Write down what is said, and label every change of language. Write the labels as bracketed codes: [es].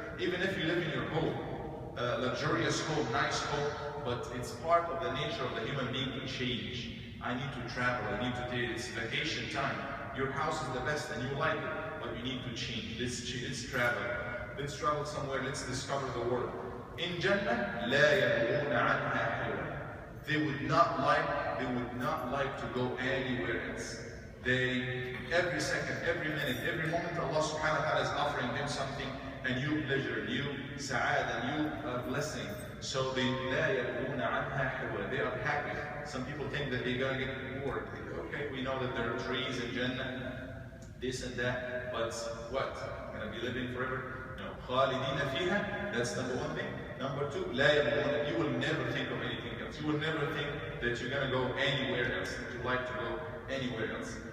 [en] Even if you live in your home, luxurious home, nice home, but it's part of the nature of the human being to change. I need to travel, I need to take, it's vacation time. Your house is the best and you like it, but you need to change. Let's travel. Let's travel somewhere, let's discover the world. In Jannah, [ar] لا يبغون عنها حولا. [en] They would not like to go anywhere else. Every second, every minute, every moment, Allah subhanahu wa ta'ala is offering them something, a new pleasure, new sa'ad, a new blessing. So they [ar] لا يبغون عنها حولا. [en] They are happy. Some people think that they're going to get bored. Okay, we know that there are trees in Jannah, this and that, but what? Going to be living forever? No. [ar] خالدين فيها, [en] that's number one thing. Number two, [ar] لا يبغون, [en] you will never think of anything else. You will never think that you're going to go anywhere else, that you like to go anywhere else.